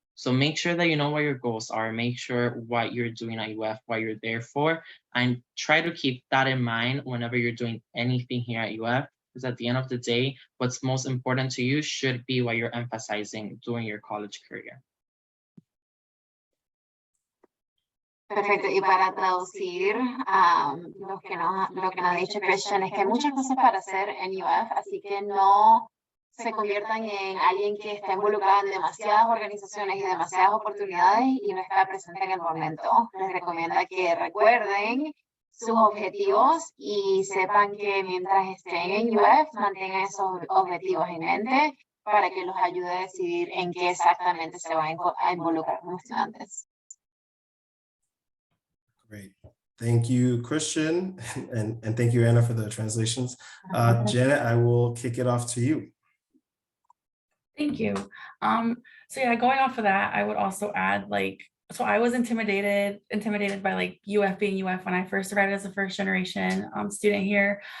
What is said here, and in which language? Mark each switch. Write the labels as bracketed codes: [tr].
[en] So make sure that you know what your goals are, make sure what you're doing at UF, what you're there for, and try to keep that in mind whenever you're doing anything here at UF, because at the end of the day, what's most important to you should be what you're emphasizing during your college career. [es] Perfecto, y para traducir lo que nos ha dicho Christian es que hay muchas cosas para hacer en UF, así que no se conviertan en alguien que está involucrado en demasiadas organizaciones y demasiadas oportunidades y no está presente en el momento. Les recomienda que recuerden sus objetivos y sepan que mientras estén en UF mantengan esos objetivos en mente para que los ayude a decidir en qué exactamente se van a involucrar como estudiantes. [en] Great. Thank you, Christian, and thank you, Anna, for the translations. Janet, I will kick it off to you. Thank you. So yeah, going off of that, I would also add, so I was intimidated by UF being UF when I first arrived as a first generation student here.